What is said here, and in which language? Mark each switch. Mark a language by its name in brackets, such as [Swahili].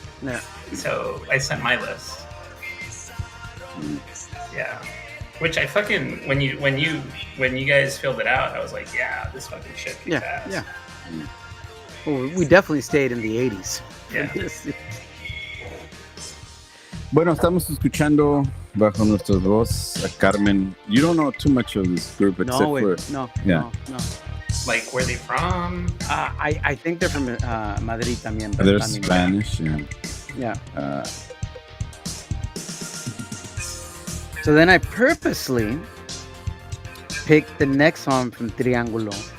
[English] Yeah. So I sent my list. Yeah. Which I fucking, when you guys filled it out, I was like, yeah, this fucking shit kicks ass. Yeah. Well, we definitely stayed in the 80s. Yeah. [Spanish] Bueno, estamos escuchando bajo nuestra voz a Carmen. [English] You don't know too much of this group except for... No. Like, where they from? I think they're from Madrid [Spanish] también. [English] They're Spanish, yeah. So then I purposely picked the next song from Triángulo.